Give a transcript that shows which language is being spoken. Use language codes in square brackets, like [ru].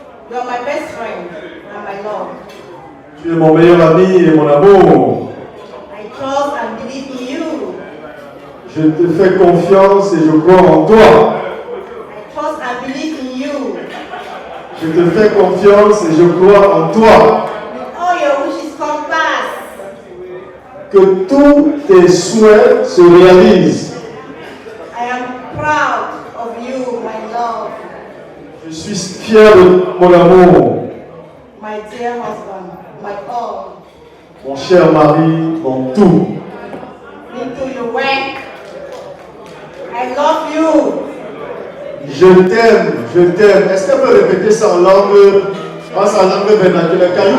[en] You are my best friend and my love. [fr] Tu es mon meilleur ami et mon amour. [en] I trust and believe in you. [fr] Je te fais confiance et je crois en toi. [en] I trust and believe in you. [fr] Je te fais confiance et je crois en toi. [en] All your wishes come pass. [fr] Que tous tes souhaits se réalisent. [en] I am proud of you, my love. [fr] Je suis fier de mon amour. [en] My dear husband, my all. [fr] Mon cher mari, mon tout. [en] Into your work. I love you. [fr] Je t'aime, je t'aime. Est-ce qu'elle peut répéter ça en langue vernaculaire?